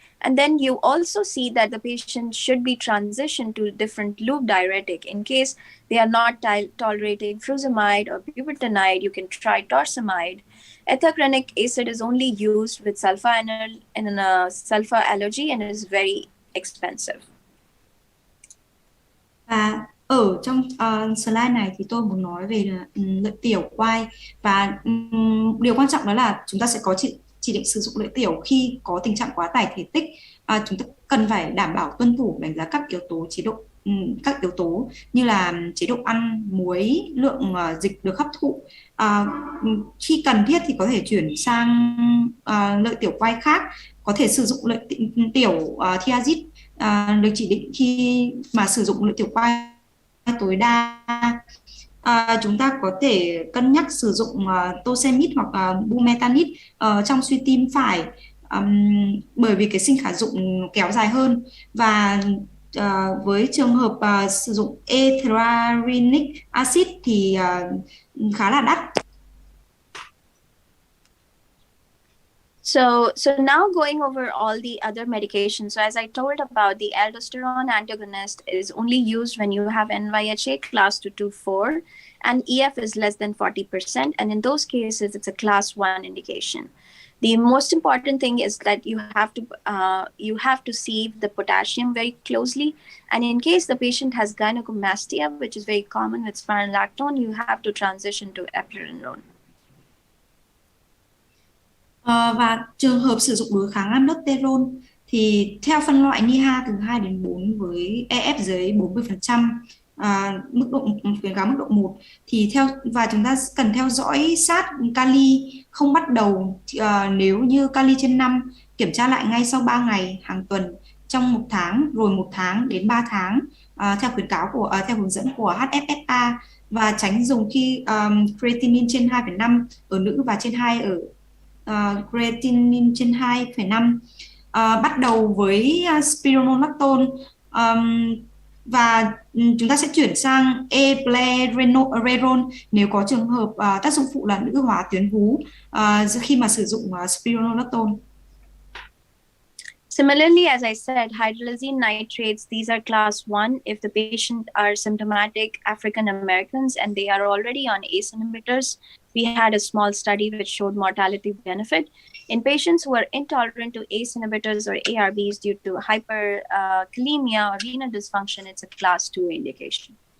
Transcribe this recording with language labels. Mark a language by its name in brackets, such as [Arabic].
[English] And then you also see that the patient should be transitioned to different loop diuretic. In case they are not tolerating furosemide or buprenorphine, you can try torsemide. Ethacronic acid is only used with sulfa in a sulfa allergy and is very expensive. [Vietnamese] Và ở trong slide này thì tôi muốn nói về lợi tiểu quai, và điều quan trọng đó là chúng ta sẽ có chỉ định sử dụng lợi tiểu khi có tình trạng quá tải thể tích. Chúng ta cần phải đảm bảo tuân thủ đánh giá các yếu tố chế độ, các yếu tố như là chế độ ăn, muối, lượng dịch được hấp thụ. Khi cần thiết thì có thể chuyển sang lợi tiểu quai khác, có thể sử dụng lợi tiểu thiazid được chỉ định khi mà sử dụng lợi tiểu quai tối đa. Chúng ta có thể cân nhắc sử dụng tosemid hoặc bumetanide trong suy tim phải, bởi vì cái sinh khả dụng kéo dài hơn. Và với trường hợp sử dụng ethylene acid thì khá là đắt. [English] So now going over all the other medications. So as I told about, the aldosterone antagonist is only used when you have NYHA class 2 to 4 and EF is less than 40%. And in those cases, it's a class 1 indication. The most important thing is that you have to see the potassium very closely. And in case the patient has gynecomastia, which is very common with spironolactone, you have to transition to eplerenone. [Vietnamese] Và trường hợp sử dụng đối kháng aldosterone thì theo phân loại NIHA từ 2 đến 4 với EF dưới 40%, mức độ khuyến cáo mức độ 1 thì và chúng ta cần theo dõi sát kali, không bắt đầu nếu như kali trên 5, kiểm tra lại ngay sau 3 ngày, hàng tuần, trong 1 tháng, rồi 1 tháng đến 3 tháng theo khuyến cáo theo hướng dẫn của HFSA, và tránh dùng khi creatinine trên 2,5 ở nữ và trên 2 ở creatinine trên 2,5. Bắt đầu với spironolactone, và chúng ta sẽ chuyển sang eplerenone nếu có trường hợp tác dụng phụ là nữ hóa tuyến vú khi mà sử dụng spironolactone. [English] Similarly, as I said, hydrolysine nitrates, these are class 1 if the patient are symptomatic African Americans and they are already on ACE inhibitors. We had a small study which showed mortality benefit. In patients who are intolerant to ACE inhibitors or ARBs due to hyperkalemia or renal dysfunction, it's a class 2 indication.